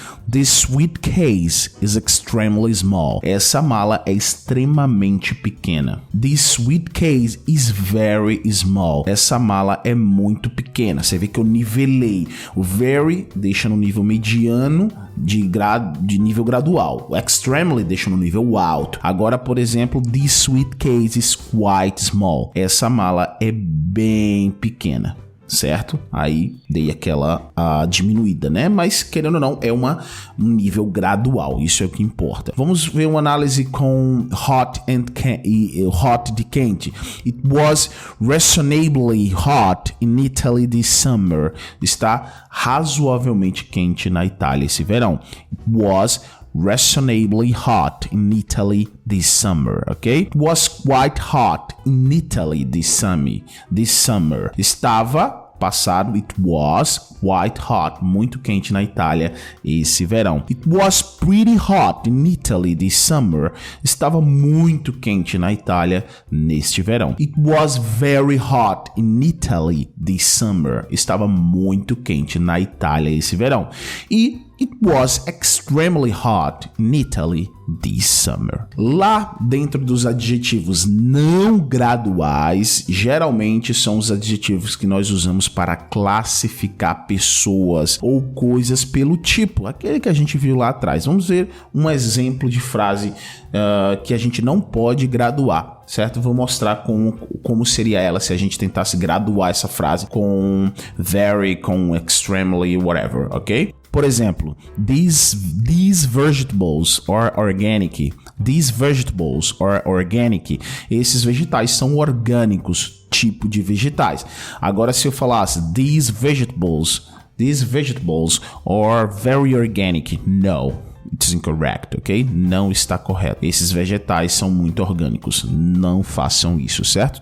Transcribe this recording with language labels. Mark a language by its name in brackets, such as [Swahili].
[English] This suitcase is extremely small. [Portuguese] Essa mala é extremamente pequena. [English] This suitcase is very small. [Portuguese] Essa mala é muito pequena. Você vê que eu nivelei. O very deixa no nível mediano de nível gradual. O extremely deixa no nível alto. Agora, por exemplo, [English] this suitcase is quite small. [Portuguese] Essa mala é bem pequena, certo? Aí dei aquela diminuída, né? Mas, querendo ou não, é um nível gradual. Isso é o que importa. Vamos ver uma análise com hot de quente. [English] It was reasonably hot in Italy this summer. [Portuguese] Está razoavelmente quente na Itália esse verão. [English] It was reasonably hot in Italy this summer, ok? It was quite hot in Italy this summer. [Portuguese] Estava passado, [English] it was quite hot, [Portuguese] muito quente na Itália esse verão. [English] It was pretty hot in Italy this summer. [Portuguese] Estava muito quente na Itália neste verão. [English] It was very hot in Italy this summer. [Portuguese] Estava muito quente na Itália esse verão. [English] E it was extremely hot in Italy this summer. [Portuguese] Lá dentro dos adjetivos não graduais, geralmente são os adjetivos que nós usamos para classificar pessoas ou coisas pelo tipo, aquele que a gente viu lá atrás. Vamos ver um exemplo de frase que a gente não pode graduar, certo? Vou mostrar como seria ela se a gente tentasse graduar essa frase com very, com extremely, whatever, ok? Por exemplo, [English] these vegetables are organic. These vegetables are organic. [Portuguese] Esses vegetais são orgânicos, tipo de vegetais. Agora, se eu falasse [English] these vegetables are very organic. No, it's incorrect, ok? [Portuguese] Não está correto. Esses vegetais são muito orgânicos. Não façam isso, certo?